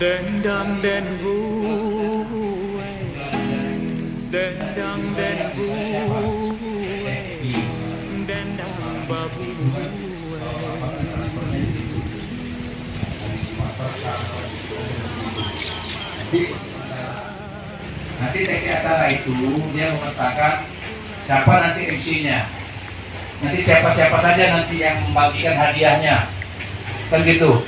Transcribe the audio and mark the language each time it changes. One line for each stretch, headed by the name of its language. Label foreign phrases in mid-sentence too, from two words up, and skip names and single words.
Minangkabau: Dendang den buwe, dendang den buwe, dendang babu
Indonesian: Nanti seksi acara itu dia mengatakan siapa nanti MC-nya, nanti siapa-siapa saja nanti yang membagikan hadiahnya, kan gitu.